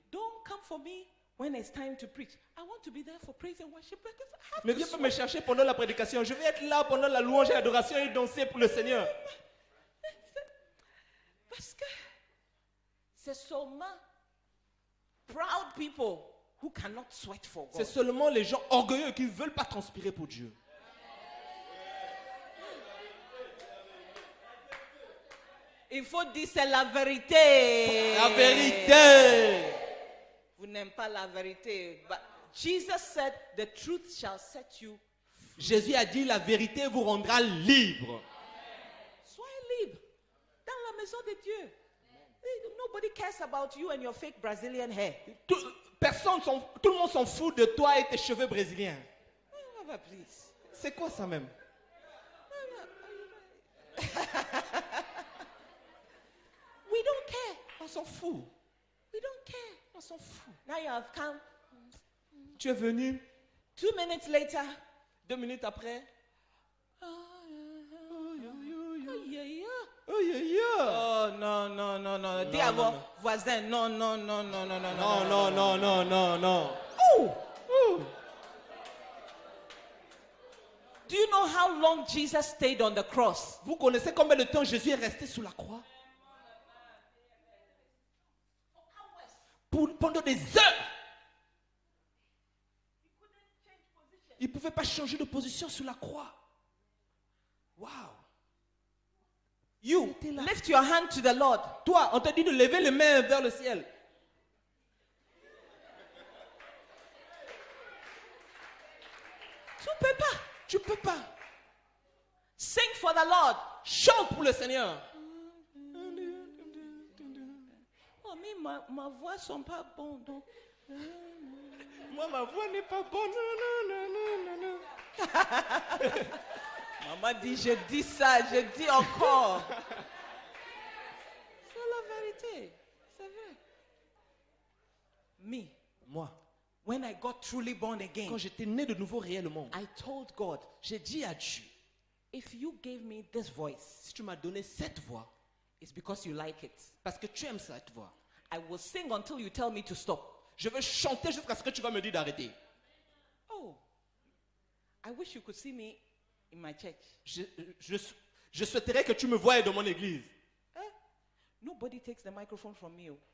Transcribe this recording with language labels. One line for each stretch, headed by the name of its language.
English: don't come for me when it's time to preach. I want to be there for praise and worship because I have
French: ne
English: to
French: viens pas
English: sweat.
French: me chercher pendant la prédication. Je vais être là pendant la louange et l'adoration et danser pour le Seigneur. Parce que c'est seulement
English: proud people who cannot sweat for
French: C'est
English: God.
French: seulement les gens orgueilleux qui ne veulent pas transpirer pour Dieu. Il faut dire c'est la vérité. La vérité. Vous n'aimez pas la vérité.
English: But Jesus said, the truth shall set you.
French: Jésus a dit la vérité vous rendra libre. Soyez libre dans la maison de Dieu.
English: Nobody cares about you and your fake Brazilian hair.
French: Tout le monde s'en fout de toi et tes cheveux brésiliens.
English: Please.
French: C'est quoi ça même?
English: We don't care.
French: On s'en fout.
English: We don't care.
French: On s'en fout.
English: Now you have come.
French: Tu es venu
English: 2 minutes later.
French: 2 minutes après.
English: Oh, yeah, yeah. Oh, yeah, yeah.
French: Oh, non, non, non, non. Dis à vos voisins, non, non, non, non, non, non, Non, non, non, non, non, non. Oh!
English: Do you know how long Jesus stayed on the cross?
French: Vous connaissez combien de temps Jésus est resté sous la croix? Pendant des heures. Il ne pouvait pas changer de position sur la croix.
English: Wow. You lift your hand to the Lord.
French: Toi, on te dit de lever les mains vers le ciel. Tu ne peux pas. Tu ne peux pas.
English: Sing for the Lord.
French: Chante pour le Seigneur. Oh, mais ma voix ne sont pas bonnes. Donc. Moi, ma voix n'est pas bonne. Non, non, non, non, non. Maman dit, je dis ça, je dis encore. C'est la vérité. C'est vrai. Me, Moi,
English: when I got truly born
French: quand
English: again,
French: j'étais né de nouveau réellement,
English: I told God,
French: j'ai dit à Dieu,
English: if you gave me this voice,
French: si tu m'as donné cette voix,
English: it's because you like it.
French: parce que tu aimes cette voix,
English: I will sing until you tell me to stop.
French: je veux chanter jusqu'à ce que tu vas me dire d'arrêter.
English: Oh, I wish you could see me in my church.
French: Je souhaiterais que tu me voies dans mon église.
English: Nobody takes the microphone from me.